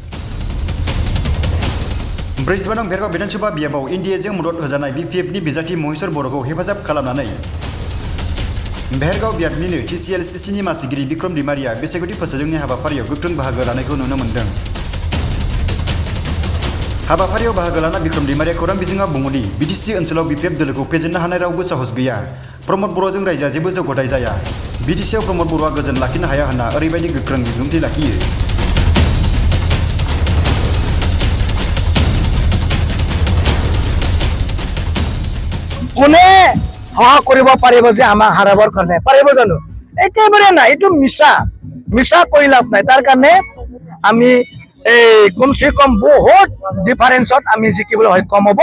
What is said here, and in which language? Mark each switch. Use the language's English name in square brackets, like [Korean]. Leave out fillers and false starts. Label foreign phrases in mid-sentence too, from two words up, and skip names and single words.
[Bodo] 45 नं भेरगाव विधानसभा बियाबाव एनडिएजों मदद होजानाय BPFनि बिजाथि महेश्वर बर'खौ हेफाजाब खालामनानै भेरगाव बियाबनिनो TCLCCनि मासिगिरि बिक्रम दैमारिया बिसायख'थि फोसावदिंनाय हाबाफारियाव गोख्रों बाहागो लानायखौ नुनो मोन्दों। हाबाफारियाव बाहागो लाना बिक्रम दैमारिया खौरां बिजोङाव बुङोदि बिटिसि ओनसोलाव BPF दलखौ फेजेननो हानाय रावबो साहस गैया। प्रमोद बर'जों रायजोआ जेबो जौगाथाय जाया। बिटिसिआव प्रमोद बर'आ गोजोन लाखिनो हाया होनना ओरैबायदि गोख्रों बिबुंथि लाखियो। [Assamese] কোনে সহায় কৰিব পাৰিব যে আমাক হাৰাবৰ কাৰণে পাৰিব জানো? একেবাৰে নাই, এইটো মিছা কৰি লাভ নাই। তাৰ কাৰণে আমি কমচে কম বহুত ডিফাৰেন্সত আমি জিকিবলৈ সক্ষম হ'ব।